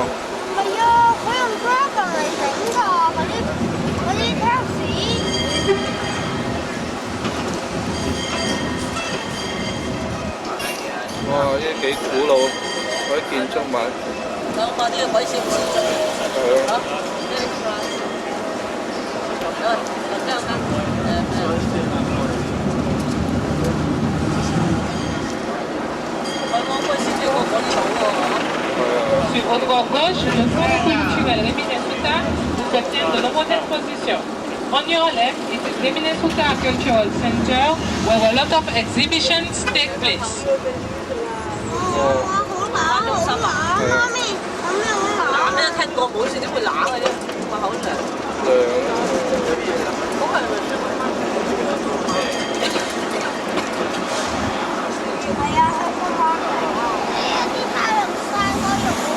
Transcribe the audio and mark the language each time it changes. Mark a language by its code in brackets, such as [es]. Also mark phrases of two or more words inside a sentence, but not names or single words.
[yue] 唔係啊，佢用 Dragon 嚟整㗎，嗰啲 taxi。哇！呢啲幾古老嗰啲建築物。諗下啲鬼死唔知做。係咯。 [fr] Sur votre bord gauche, le centre culturel Reminiscenza vous obtient de nombreuses expositions. [en] On your left, it is Reminiscenza Cultural Center, where a lot of exhibitions take place. [yue] 冷咩？聽過冇事點會冷嘅啫？個口涼。咁係咪？係啊，香港啲太陽曬嗰度